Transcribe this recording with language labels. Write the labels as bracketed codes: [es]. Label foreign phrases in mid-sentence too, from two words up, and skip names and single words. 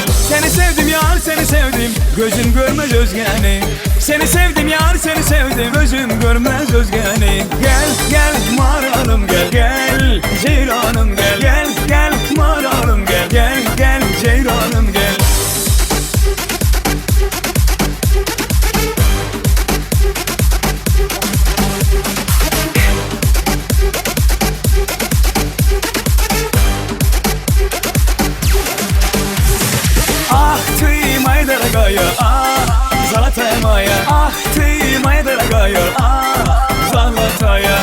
[az] Seni sevdim yar seni sevdim, gözüm görmez özgeni. Seni sevdim yar seni sevdim, gözüm görmez özgeni. Gel gel maralım gel, gel ceylanım gel, gel gel maralım gel, gel gel ceylanım gel. [ru] Ах ты, моя дорогая, золотая моя, ах ты, моя дорогая, золотая.